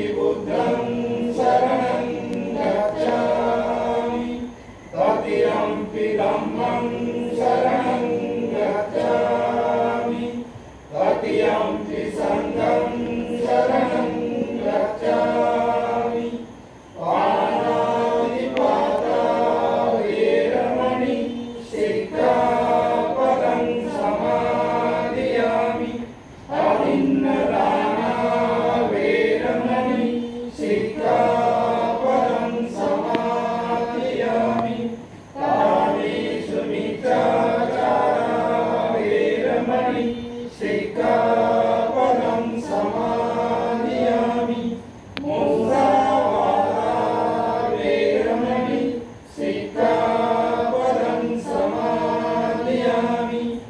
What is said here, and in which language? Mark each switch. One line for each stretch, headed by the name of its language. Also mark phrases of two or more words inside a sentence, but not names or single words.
Pali: बुद्धं शरणं गच्छामि तृतीयंपि धम्मं शरणं गच्छामि तृतीयंपि संघं शरणं गच्छामि पाणातिपाता वेरमणि सिक्खापदं समादयामि अभिन्नदाना वेरमणि सिक्खापदं समादयामि कामेषु मिथ्याचारा वेरमणि सिक्खापदं समादयामि मुसावादा वेरमणि सिक्खापदं समादयामि